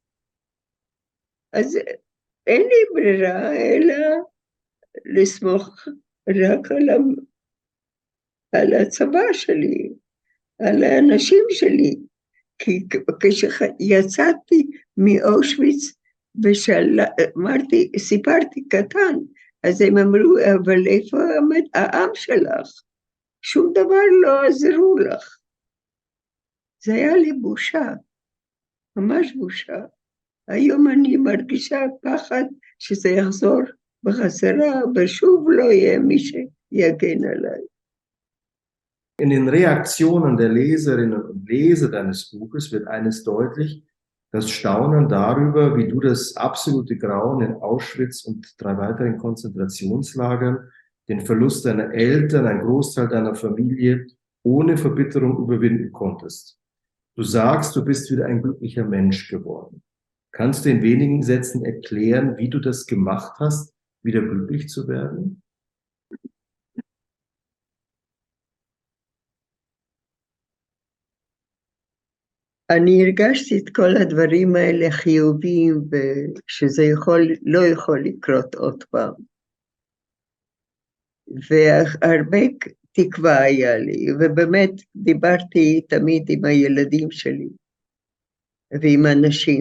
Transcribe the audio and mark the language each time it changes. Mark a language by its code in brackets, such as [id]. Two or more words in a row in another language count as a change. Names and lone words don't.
[he] אז אין לי ברירה, אלא לסמוך רק על הצבא שלי, על האנשים שלי, כי כשיצאתי מאושוויץ ושאמרתי, סיפרתי קטן, אז הם אמרו, אבל איפה העם שלך? שום דבר לא עזרו לך. זה היה לי בושה, ממש בושה. היום אני מרגישה פחד שזה יחזור בחזרה, ושוב לא יהיה מי שיגן עליי. [de] In den Reaktionen der Leserinnen und Leser deines Buches wird eines deutlich, das Staunen darüber, wie du das absolute Grauen in Auschwitz und 3 weiteren Konzentrationslagern, den Verlust deiner Eltern, ein Großteil deiner Familie ohne Verbitterung überwinden konntest. Du sagst, du bist wieder ein glücklicher Mensch geworden. Kannst du in wenigen Sätzen erklären, wie du das gemacht hast, wieder glücklich zu werden? [he] אני הרגשתי את כל הדברים האלה חיוביים, ושזה לא יכול לקרות עוד פעם. והרבה תקווה היה לי, ובאמת דיברתי תמיד עם הילדים שלי, ועם אנשים.